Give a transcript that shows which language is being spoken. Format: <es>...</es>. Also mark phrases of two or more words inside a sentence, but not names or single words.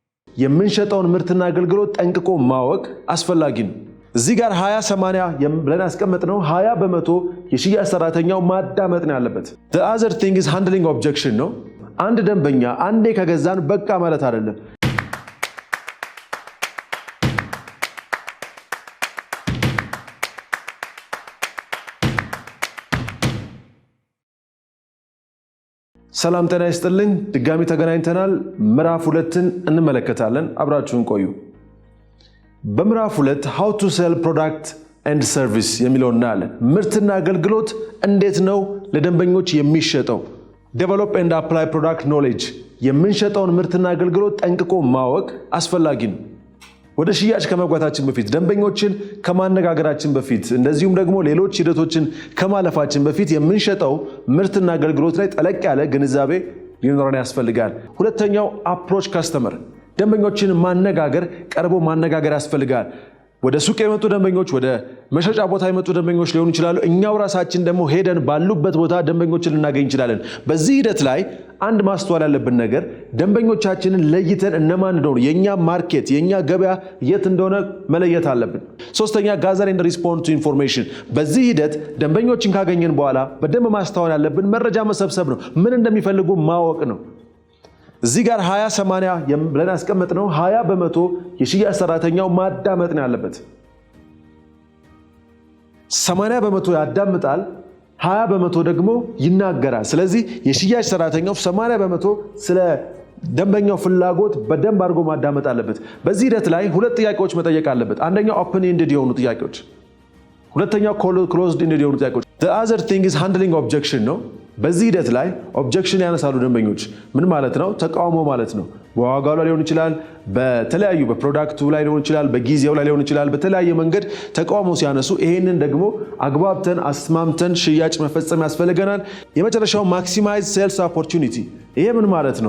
<am>የምንሸጠውን ምርትና አገልግሎት ጠንቅቆ ማወቅ አስፈላጊ ነው። እዚህ ጋር 20-80 ብለን አስቀመጥነው 20% የሽያጭ ሰራተኛው ማዳመጥ ነው ያለበት።</am> <en>the other thing is handling objection</en> <am>ነው። አንድ ደንበኛ አንዴ ከገዛን በቃ ማለት አይደለም። ሰላም ጤና ይስጥልኝ። ድጋሚ ተገናኝተናል። ምዕራፍ 2ን እንመለከታለን። አብራችሁን ቆዩ። በምዕራፍ 2</am> <en>how to sell product and service</en> <am>የሚለውን እናያለን። ምርትና አገልግሎት እንዴት ነው ለደንበኞች የሚሸጠው?</am> <en>develop and apply product knowledge</en> <am>የምንሸጠውን ምርትና አገልግሎት ጠንቅቆ ማወቅ አስፈላጊ ነው። ወደ ሽያጭ ከመግባታችን በፊት ደንበኞችን ከማነጋገራችን በፊት እንደዚሁም ደግሞ ሌሎች ሂደቶችን ከማለፋችን በፊት የምንሸጠው ምርትና አገልግሎት ላይ ጠለቅ ያለ ግንዛቤ ሊኖረን ያስፈልጋል። ሁለተኛው</am> <en>approach customer</en> <am>ደንበኞችን ማነጋገር ቀርቦ ማነጋገር ያስፈልጋል። ወደ ሱቅ የመጡ ደንበኞች ወደ መሸጫ ቦታ የመጡ ደንበኞች ሊሆኑ ይችላሉ። እኛው ራሳችን ደግሞ ሄደን ባሉበት ቦታ ደንበኞችን ልናገኝ እንችላለን። በዚህ ሂደት ላይ አንድ ማስተዋል ያለብን ነገር ደንበኞቻችንን ለይተን እነማን እንደሆኑ የኛ ማርኬት የኛ ገበያ የት እንደሆነ መለየት አለብን። ሶስተኛ</am> <en>gather and respond to information</en> <am>በዚህ ሂደት ደንበኞችን ካገኘን በኋላ በደንብ ማስተዋል ያለብን መረጃ መሰብሰብ ነው። ምን እንደሚፈልጉ ማወቅ ነው። እዚህ ጋር 20-80 ብለን አስቀመጥነው 20% የሽያጭ ሰራተኛው ማዳመጥ ነው ያለበት። 80% ያዳምጣል፣ 20% ደግሞ ይናገራል። ስለዚህ የሽያጭ ሰራተኛው 80% ስለ ደንበኛው ፍላጎት በደንብ አድርጎ ማዳመጥ አለበት። በዚህ ሂደት ላይ ሁለት ጥያቄዎች መጠየቅ አለበት። አንደኛው</am> <en>open ended</en> <am>የሆኑ ጥያቄዎች፣ ሁለተኛው</am> <en>closed ended</en> <am>የሆኑ ጥያቄዎች።</am> <en>the other thing is handling objection</en> <am>ነው። በዚህ ሂደት ላይ ኦብጀክሽን ያነሳሉ ደንበኞች። ምን ማለት ነው? ተቃውሞ ማለት ነው። በዋጋው ላይ ሊሆን ይችላል፣ በተለያዩ በፕሮዳክቱ ላይ ሊሆን ይችላል፣ በጊዜው ላይ ሊሆን ይችላል። በተለያየ መንገድ ተቃውሞ ሲያነሱ ይሄንን ደግሞ አግባብተን አስማምተን ሽያጭ መፈጸም ያስፈልገናል። የመጨረሻው</am> <en>maximize sales opportunity።</en> <am>ይሄ ምን ማለት ነው?</am>